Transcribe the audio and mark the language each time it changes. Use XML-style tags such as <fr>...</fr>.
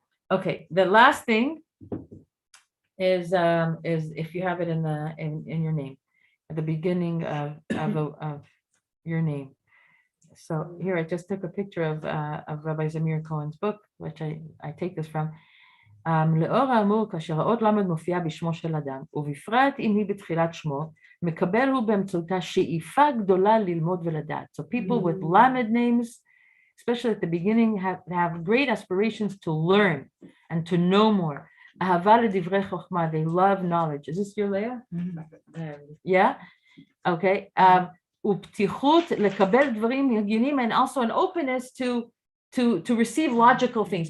<en>Okay, the last thing is if you have it in your name at the beginning of your name. So here I just took a picture of Rabbi Zamir Cohen's book, which I take this from.</en> <he>לאור האמור, כאשר האות למד מופיעה בשמו של אדם, ובפרט אם היא בתחילת שמו, מקבל הוא באמצעותה שאיפה גדולה ללמוד ולדעת.</he> <en>So people with lamed names, especially at the beginning, have great aspirations to learn and to know more.</en> <he>אהבה לדברי חוכמה,</he> <en>they love knowledge. Is this your Leah? Yeah? Okay.</en> <he>ופתיחות לקבל דברים הגיוניים,</he> <en>and also an openness to receive logical things.</en>